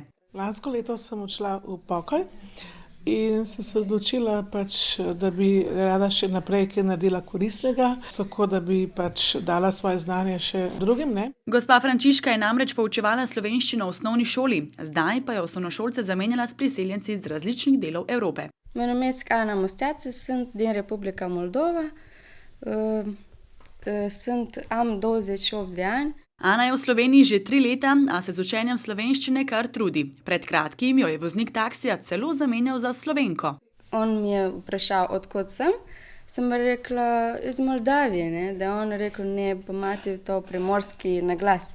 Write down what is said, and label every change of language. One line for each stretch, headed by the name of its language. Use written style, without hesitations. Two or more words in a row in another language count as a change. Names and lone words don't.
Slovenian: Lansko leto sem odšla v pokoj in sem se odločila, da bi rada še naprej kaj naredila koristnega, tako da bi dala svoje znanje še drugim. Gospa Frančiška je namreč poučevala slovenščino v osnovni šoli, zdaj pa je osnovnošolce zamenjala s priseljenci iz različnih delov Evrope.
Romanian: Mă numesc Ana Musteață, sunt din Republica Moldova, am 28 de ani.
Slovenian: Ana je v Sloveniji že 3 leta, a se z učenjem slovenščine kar trudi. Pred kratkim jo je voznik taksija celo zamenjal za Slovenko. On mi je vprašal, odkot sem rekla iz Moldavije, ne? Da je on rekel, ne, pa imate to primorski naglas.